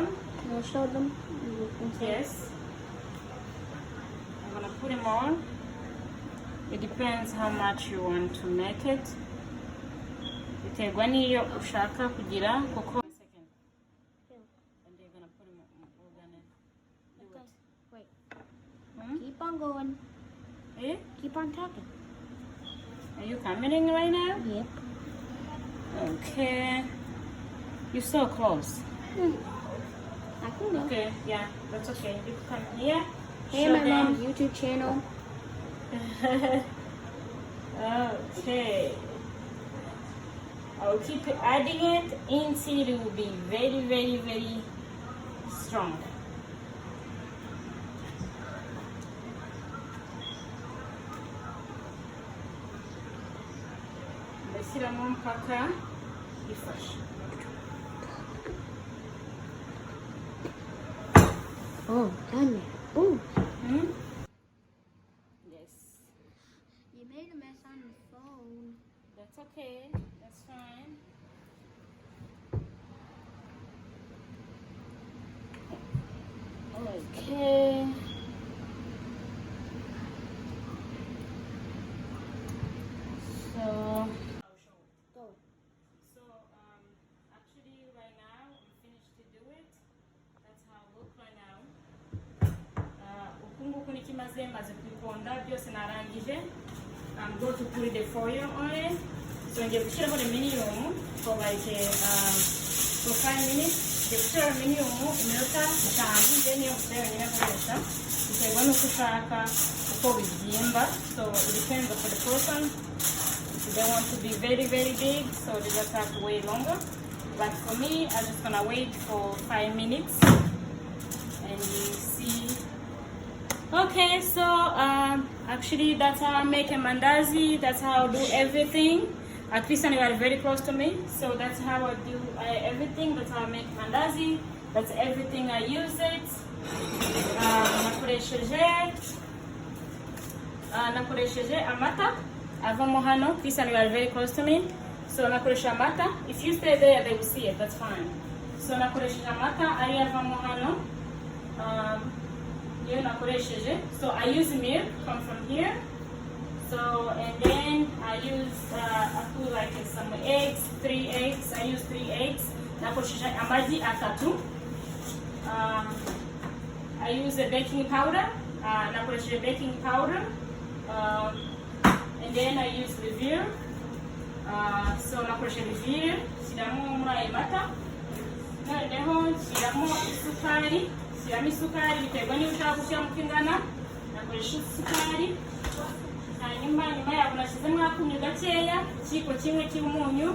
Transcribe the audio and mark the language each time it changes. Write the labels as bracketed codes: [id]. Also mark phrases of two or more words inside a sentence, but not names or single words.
[en] Can you show them? Yes. I'm gonna put him on. It depends how much you want to make it. [rw] Biterwa niyo ushaka kugira kuko. [en] Second. And you're gonna put him on. We're gonna do it. Wait. Hmm? Keep on going. Eh? Keep on talking. Are you coming right now? Yep. Okay. You're so close. I can go. Okay, yeah, that's okay. You can come here. Hey, show my them. mom's YouTube channel. Okay. I'll keep adding it until it will be very, very, very strong. [rw] Ndashyiramo mpaka ifashe. [en] Oh, done it. Oh. Hmm? Yes. You made a mess on the phone. That's okay. That's fine. Okay. So Go. So actually right now I'm finished to do it. That's how I look right now. [rw] Uku nguku nikimaze maze kubiponda byose narangije. [en] I'm going to put the foil on it. So [rw] ngiye gushyiraho [en] aluminium for like for 5 minutes. [rw] Ngiye gushyiraho aluminium iminota 5 then yo gusa yonyine nkoresha. Biterwa n'uko ushaka uko bibyimba. [en] So it depends on the person. If they want to be very, very big, so they just have to wait longer. But for me, I'm just gonna wait for 5 minutes and you see. Okay, so actually that's how I make a mandazi. That's how I do everything. At least you are very close to me, so that's how I do everything. That's how I make mandazi. That's everything I use it. [rw] Nakoresheje amata. Avamo hano. [en] This one you are very close to me. [rw] So nakoresha amata. [en] If you stay there, they will see it. That's fine. [rw] So nakoresheje amata. Ari avamo hano. [en] So I use milk from here. So and then I use I put like some eggs, 3 eggs. I use 3 eggs. [rw] Nakoresheje amagi atatu. [en] I use a baking powder. [rw] Nakoresheje [en] baking powder. And then I use levure. So [rw] nakoresheje levure. Shyiramo muri ayo mata. Noneho shyiramo isukari. Shyiramo isukari biterwa niba ushaka gushyiramo uko ingana. Nakoresha isukari. Hanyuma nyuma yaho nashyizemo akunyu gakeya, ikiyiko kimwe cy'umunyu.